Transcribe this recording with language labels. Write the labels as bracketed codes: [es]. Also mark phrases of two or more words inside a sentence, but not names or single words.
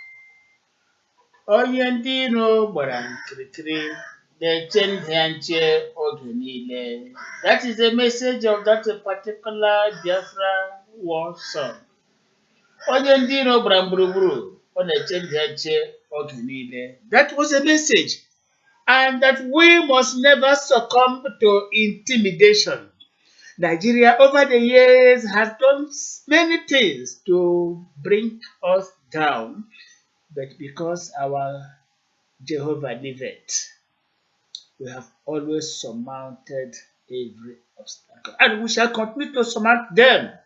[ig] Onye ndị iro gbara nkirikiri na-eche ndị ya nche oge niile. [en] That is the message of that particular Biafra war song. [ig] Onye ndị iro gbara gburugburu, ọ na-eche ndị ya nche oge niile. [en] That was a message. And that we must never succumb to intimidation. Nigeria over the years has done many things to bring us down, but because our Jehovah liveth, we have always surmounted every obstacle, and we shall continue to surmount them.